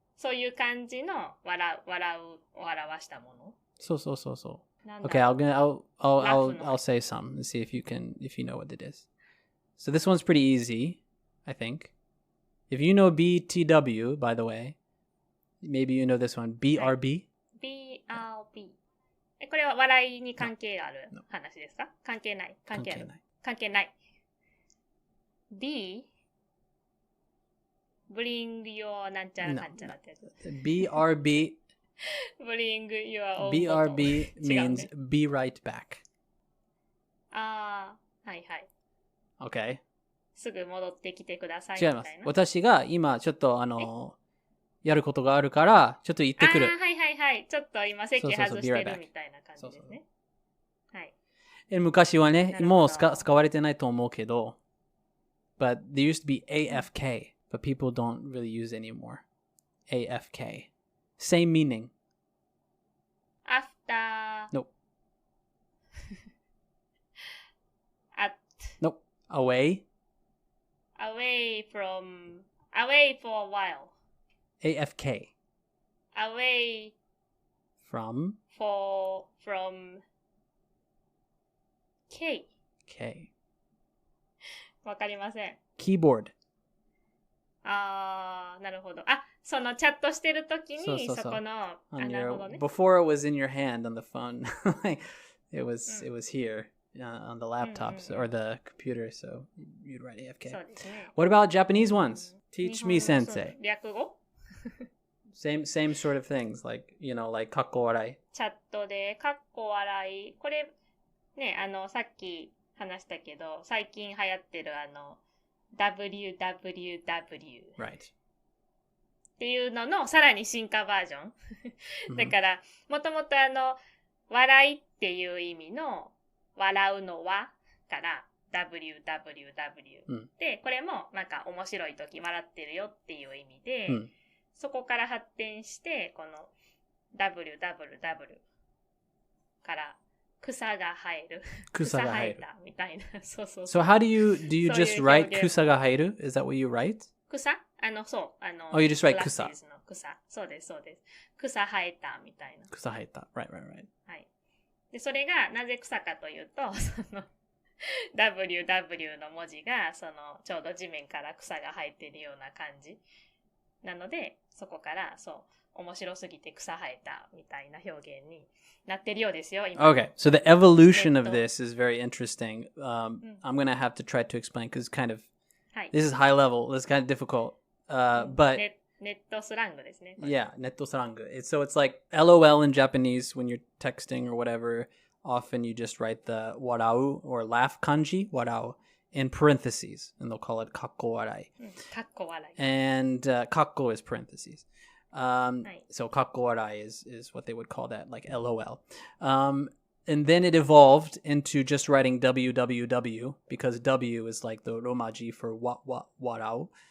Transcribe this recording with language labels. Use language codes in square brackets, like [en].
[ja] そういう感じの笑うを表したもの。 [en] So. [ja] なんだ [en] Okay, I'll [ja] ラフの。 [en] say some and see if you know what it is. So this one's pretty easy, I think. If you know BTW, by the way, maybe you know this one. BRB. BRB。 [ja] これは笑いに関係ある話ですか？関係ない。関係ある。関係ない。 [en] B Bring your [ja] なんちゃらかんちゃらってやつ。 [en] BRB. Bring your own BRB [ja] 違うね。 [en] means be right back. [ja] ああ、はいはい。 [en] Okay. [ja] すぐ戻ってきてくださいみ違います。たいな。私が今ちょっとやることがあるからちょっと行ってくる。ああ、はいはいはい。ちょっと今席外してるみたいな感じですね。はい。昔はね、なるほどもう使われてないと思うけど、 [en] but there used to be AFK, but people don't really use anymore. AFK. Same meaning. [ja] た。 [en] Nope. At. Nope. Away. Away for a while. AFK. Away From from K. K. [ja] わかりません。 [en] Keyboard. [ja] なるほど。そのチャットしてるときに、そう。そこの、なるほどね。 [en] Before it was in your hand on the phone. it was here on the laptop or the computer, so you'd write AFK. [ja] そうですね。 [en] What about Japanese ones? Teach me, [ja] 日本の [en] sensei. [ja] 略語 [en] Same sort of things, like,かっこ笑い。 [ja] チャットで、かっこ笑い。これ、ね、さっき話したけど、最近流行ってるwww [en] Right. [ja] っていうののさらに進化バージョン。だから、もともと笑いっていう意味の、笑うのはから、www、で、これもなんか面白い時笑ってるよっていう意味で、そこから発展して、この www から草が生える。草生えたみたいな。そう。 [en] So how do you just write 草が生える? Is that what you write? [ja] 草そう。 [en] Oh, you just write 草。 [ja] そうです。草生えたみたいな。草生えた。Right. はい。で、それがなぜ草かというと、その www の文字が、ちょうど地面から草が生えてるような感じ。なので、そこから、面白すぎて草生えたみたいな表現になってるようですよ、今。 [en] Okay, so the evolution of this is very interesting. I'm going to have to try to explain because this is high level. This is kind of difficult. But [ja] ネットスラングですね。 [en] Yeah, ネットスラング. So it's like LOL in Japanese when you're texting or whatever. Often you just write the warau or laugh kanji, warau, in parentheses, and they'll call it kakko warai. [ja] かっこ笑い。 [en] And kakko is parentheses. So kakko warai is what they would call that, like LOL. And then it evolved into just writing www because W is like the romaji for warau.